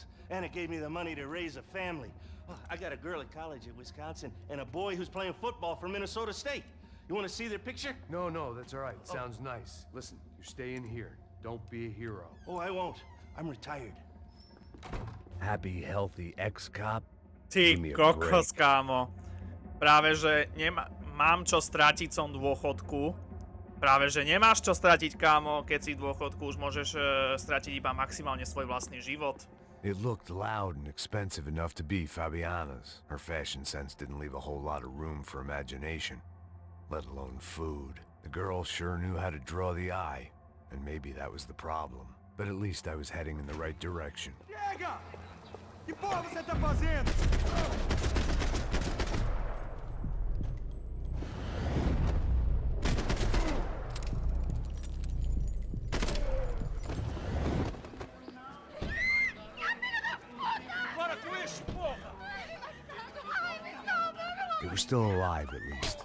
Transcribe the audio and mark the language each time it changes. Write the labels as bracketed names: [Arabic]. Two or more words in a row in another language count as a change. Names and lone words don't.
[English] And it gave me the money to raise a family. Oh, I got a girl at college at Wisconsin and a boy who's playing football for Minnesota State. You want to see their picture? No, that's all right. Sounds nice. Listen, you stay in here. Don't be a hero. Oh, I won't. I'm retired. Happy, healthy ex-cop? [Slovak] Ty [English] Give me a [Slovak] kokos, [English] break. [Slovak] kámo. Práve, že mám čo stratiť, som v dôchodku. Práve, že nemáš čo stratiť, kámo. Keď si v dôchodku, už môžeš stratiť iba maximálne svoj vlastný život. [English] It looked loud and expensive enough to be Fabiana's. Her fashion sense didn't leave a whole lot of room for imagination, let alone food. The girl sure knew how to draw the eye, and maybe that was the problem. But at least I was heading in the right direction. [Portuguese] Chega! Que porra você tá fazendo? [English] They were still alive, at least.